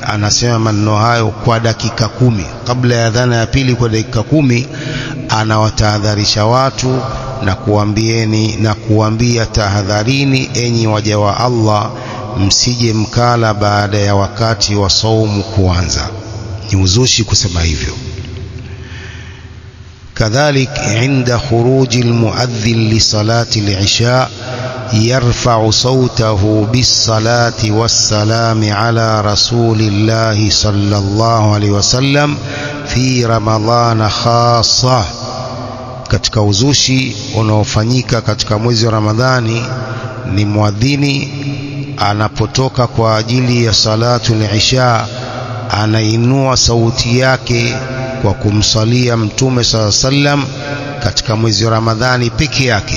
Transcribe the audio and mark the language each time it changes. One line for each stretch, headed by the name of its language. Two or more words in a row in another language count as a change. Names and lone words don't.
Swahili: Anasema maneno hayo kwa dakika 10, kabla ya adhana ya pili kwa dakika 10 anawatahadharisha watu na kuambieni na kuambia tahadharini enyi waja wa Allah, msije mkala baada ya wakati wa saumu kuanza. Ni uzushi kusema hivyo.
Arabic: كذلك عند خروج المؤذن لصلاة العشاء يرفع صوته بالصلاة والسلام على رسول الله صلى الله عليه وسلم في رمضان خاصة.
Swahili: katika uzushi unaofanyika katika mwezi wa Ramadhani ni muadhini anapotoka kwa ajili ya
Arabic: صلاة العشاء
Swahili: anainua sauti yake kwa kumsalia Mtume SAW katika mwezi wa Ramadhani peke yake.